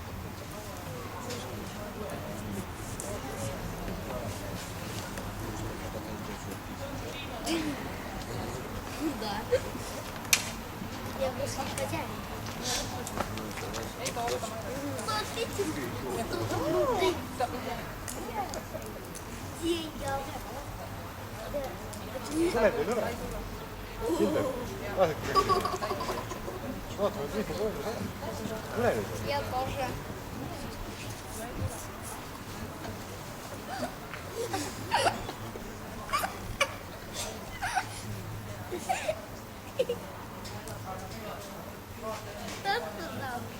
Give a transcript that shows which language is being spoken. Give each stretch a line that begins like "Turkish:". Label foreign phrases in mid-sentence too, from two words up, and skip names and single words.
Russian: Да. Я просто хозяин. Смотрите, где я?
Estonian: Tuleb ju üle. Kindel. Vaadake. Vaatame, mis see toimub. Üle nüüd.
Russian: Я тоже. Что туда?